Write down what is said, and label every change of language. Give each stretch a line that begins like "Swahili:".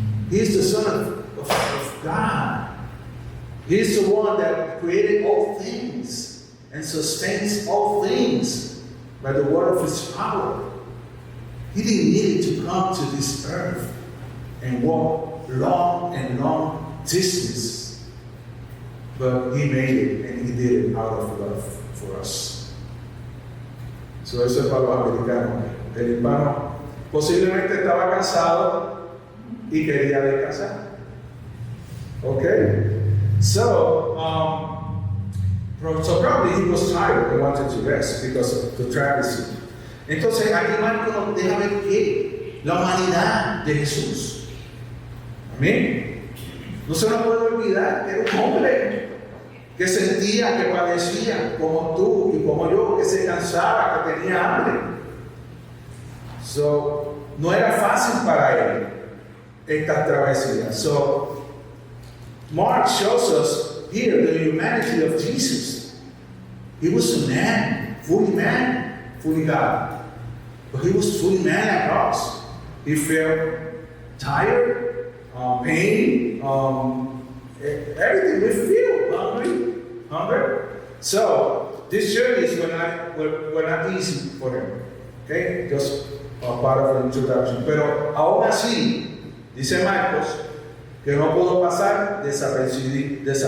English: He's the Son of God. He's the one that created all things and sustains all things by the word of His power. He didn't need to come to this earth and walk long and long distance, but He made it, and He did it out of love for us.
Spanish: So eso es para los americanos. El hispano posiblemente estaba cansado y quería descansar.
English: Okay, so probably he was tired and wanted to rest because of the travesty.
Spanish: Entonces aquí Marco nos deja ver que la humanidad de Jesús. Amén. No se nos puede olvidar que era un hombre que sentía, que padecía, como tú y como yo, que se cansaba, que tenía hambre. So, no era fácil para él esta travesía.
English: So, Mark shows us here the humanity of Jesus. He was a man, fully God. But He was fully man at cross. He felt tired, pain, everything we feel, hungry. So this journeys were not easy for him. Okay, just part of the introduction.
Spanish: Pero aún así, dice Marcos, que no pudo pasar desapercibido.